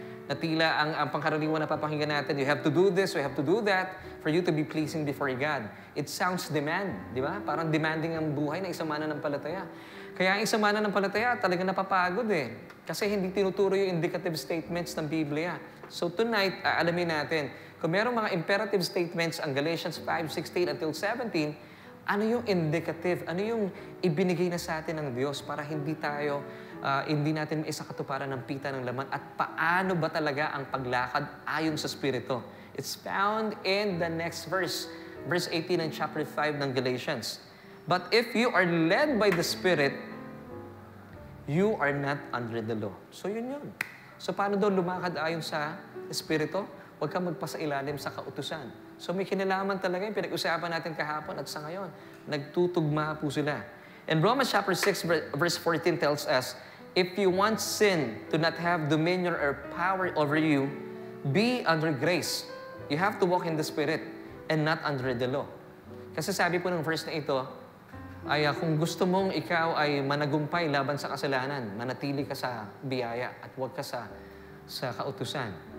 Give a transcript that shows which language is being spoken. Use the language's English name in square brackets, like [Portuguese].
[Filipino] Na tila ang pangkaraniwan na papakinggan natin, [English] you have to do this, you have to do that for you to be pleasing before God. It sounds demand, [Filipino] di ba? Parang demanding ang buhay na isang mananampalataya. Kaya ang isang mananampalataya talaga napapagod eh. Kasi hindi tinuturo yung indicative statements ng Biblia. [English] So tonight, [Filipino] alamin natin, kung merong mga imperative statements ang Galatians 5:16 until 17, ano yung indicative? Ano yung ibinigay na sa atin ng Diyos para hindi natin maisakatuparan ng pita ng laman at paano ba talaga ang paglakad ayon sa Espiritu? [English] It's found in the next verse, verse 18 ng chapter 5 ng Galatians. But if you are led by the Spirit, you are not under the law. [Filipino] So yun. So paano daw lumakad ayon sa Espiritu? Huwag kang magpasailalim sa kautusan. So may kinalaman talaga yung pinag-usapan natin kahapon at sa ngayon. Nagtutugma po sila. [English] And Romans chapter 6 verse 14 tells us, if you want sin to not have dominion or power over you, be under grace. You have to walk in the Spirit and not under the law. [Filipino] Kasi sabi po ng verse na ito, ay kung gusto mong ikaw ay managumpay laban sa kasalanan, manatili ka sa biyaya at huwag ka sa kautusan.